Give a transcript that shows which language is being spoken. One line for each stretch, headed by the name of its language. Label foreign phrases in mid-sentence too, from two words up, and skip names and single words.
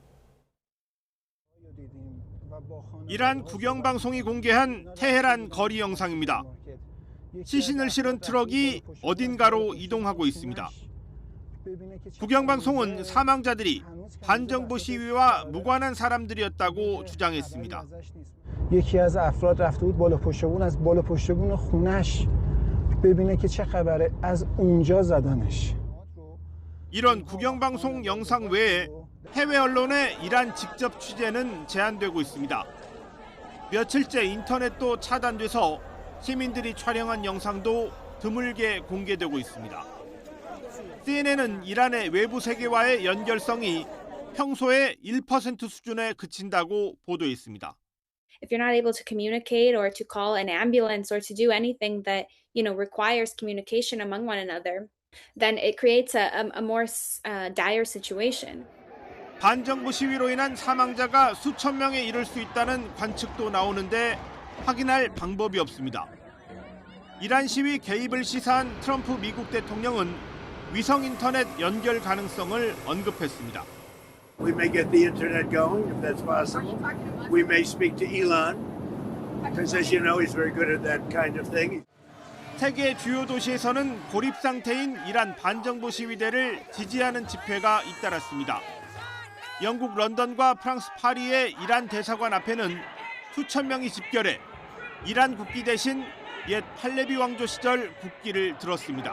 Korean: 이란 국영방송이 공개한 테헤란 거리 영상입니다. 시신을 실은 트럭이 어딘가로 이동하고 있습니다. 국영방송은 사망자들이 반정부 시위와 무관한 사람들이었다고 주장했습니다.
Persian: یکی از افراد رفته بود بالا پشت بون از بالا پشت بون خونش ببینه که چه خبره از اونجا زدنش.
Korean: 이런 국영방송 영상 외에 해외 언론의 이란 직접 취재는 제한되고 있습니다. 며칠째 인터넷도 차단돼서 시민들이 촬영한 영상도 드물게 공개되고 있습니다. CNN은 이란의 외부 세계와의 연결성이 평소의 1% 수준에 그친다고 보도했습니다.
English: If you're not able to communicate or to call an ambulance or to do anything that, requires communication among one another, then it creates a more dire situation.
Korean: 반정부 시위로 인한 사망자가 수천 명에 이를 수 있다는 관측도 나오는데 확인할 방법이 없습니다. 이란 시위 개입을 시사한 트럼프 미국 대통령은 위성 인터넷 연결 가능성을 언급했습니다.
English: We may get the internet going if that's possible. We may speak to Elon because, as you know, he's very good at that kind of thing.
Korean: 세계 주요 도시에서는 고립 상태인 이란 반정부 시위대를 지지하는 집회가 잇따랐습니다. 영국 런던과 프랑스 파리의 이란 대사관 앞에는 수천 명이 집결해 이란 국기 대신 옛 팔레비 왕조 시절 국기를 들었습니다.